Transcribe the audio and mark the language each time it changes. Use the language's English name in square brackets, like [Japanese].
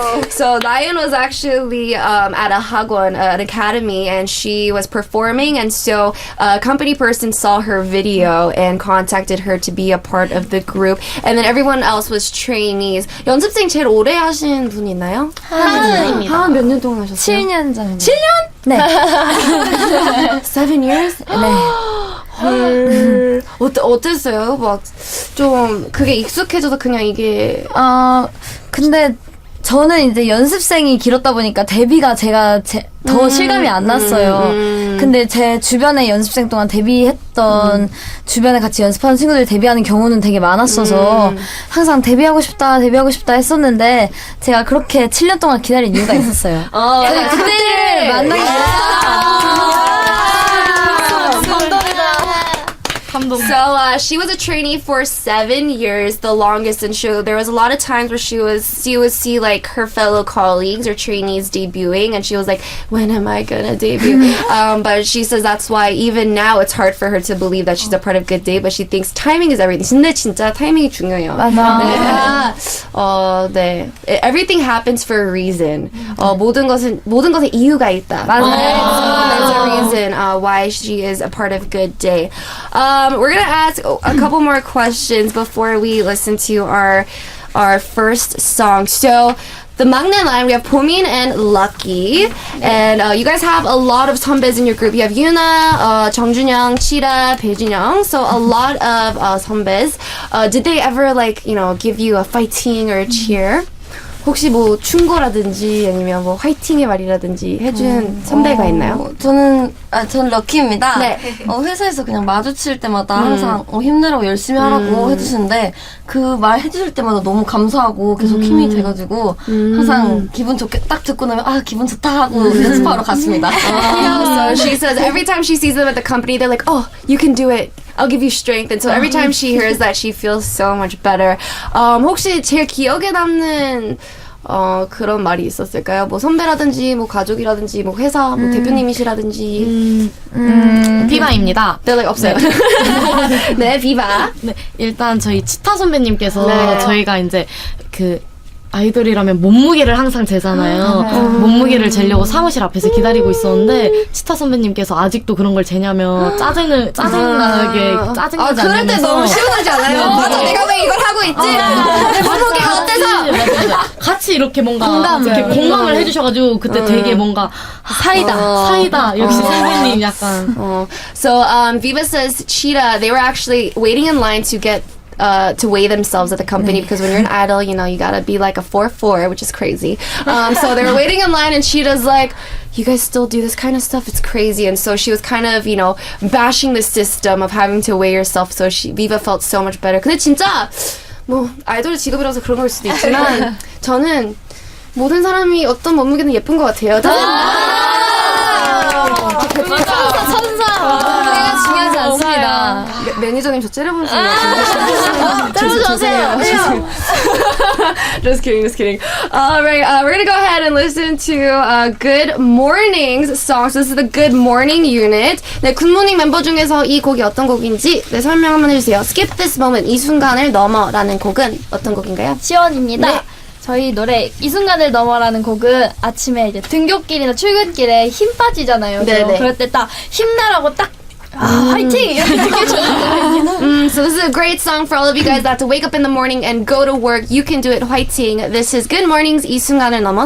[English] So Nayeon was actually at a hagwon, an academy, and she was performing, and so a company person saw her video and contacted her to be a part of the group, and then everyone else was trainees. [Korean] 연습생 제일 오래 하신 분 있나요? 하은입니다. 하은 몇 년 동안 하셨어요? 7년 정도. 7년? 네. [English] 7 years? [Korean] 네. 헐. 어땠어요? 막 좀 그게 익숙해져서 그냥 이게 근데 저는 이제 연습생이 길었다 보니까 데뷔가 제가 더 실감이 안 났어요. 근데 제 주변에 연습생 동안 데뷔했던 주변에 같이 연습하는 친구들 데뷔하는 경우는 되게 많았어서 항상 데뷔하고 싶다 했었는데 제가 그렇게 7년 동안 기다린 이유가 있었어요. 제가 그때를 만나기 위해서. [English] So she was a trainee for 7 years, the longest, and there was a lot of times where she would see like her fellow colleagues or trainees debuting, and she was like, "When am I gonna debut?" But she says that's why even now it's hard for her to believe that she's a part of Good Day, but she thinks timing is everything. [Korean] 근데 진짜 타이밍이 중요해요. 맞아. 네. [English] Everything happens for a reason. [Korean] 모든 것에 이유가 있다. [English] There's a reason why she is a part of Good Day. We're gonna ask a couple more questions before we listen to our first song. So the 막내 line, we have Pomin and Lucky, and you guys have a lot of 선배s in your group. You have Yuna, 정준영, Chida, 배준영. So a lot of 선배s. Did they ever give you a fighting or a cheer? [Korean] 혹시 뭐 충고라든지 아니면 뭐 화이팅의 말이라든지 해준 선배가 있나요? 저는 럭키입니다. 네. 회사에서 그냥 마주칠 때마다 항상 힘내라고 열심히 하라고 해주시는데 그 말 해주실 때마다 너무 감사하고 계속 힘이 돼가지고 항상 기분 좋게 딱 듣고 나면 기분 좋다 하고 연습하러 갔습니다. So she says every time she sees them at the company, they're like, "Oh, you can do it. I'll give you strength." And so every time she hears that, she feels so much better. 혹시 제일 기억에 남는 그런 말이 있었을까요? 뭐 선배라든지, 뭐 가족이라든지, 뭐 회사, 뭐 대표님이시라든지. 비바입니다. 네, 없어요. 네, 비바. 네, 일단 저희 치타 선배님께서 저희가 이제 아이돌이라면 몸무게를 항상 재잖아요. 몸무게를 재려고 사무실 앞에서 기다리고 있었는데 치타 선배님께서 아직도 그런 걸 재냐며 짜증나지 않으면서 그럴 때 너무 시원하지 않아요? 맞아, 내가 왜 이걸 하고 있지? 내 몸무게가 어때서? 같이 이렇게 뭔가 공감을 해주셔가지고 그때 되게 뭔가 사이다 역시 선배님 약간. So Viva says Cheetah, they were actually waiting in line to get to weigh themselves at the company because when you're an idol, you gotta be like a 4'4", which is crazy. So they were waiting in line, and Cheetah's like, "You guys still do this kind of stuff? It's crazy." And so she was kind of, bashing the system of having to weigh yourself. So Viva felt so much better. 근데 진짜 뭐 아이돌 직업이라서 그런 걸 수도 있지만 저는 모든 사람이 어떤 몸무게는 예쁜 것 같아요. 천사. 몸무게가 중요하지 않습니다. 매니저님 저 째려보시는 거 째려주세요. [English] Just kidding. All right, we're gonna go ahead and listen to Good Morning's song. So this is the Good Morning unit. [Korean] 네, 굿모닝 멤버 중에서 이 곡이 어떤 곡인지 설명 한번 해주세요. Skip This Moment, 이 순간을 넘어라는 곡은 어떤 곡인가요? 시원입니다. 네. 저희 노래 이 순간을 넘어라는 곡은 아침에 이제 등굣길이나 출근길에 힘 빠지잖아요. 네네. 그럴 때 딱 힘내라고 딱 화이팅! 이렇게 느껴져요. [English] So this is a great song for all of you guys that have to wake up in the morning and go to work. You can do it. 화이팅! This is Good Morning's 이 순간을 넘어.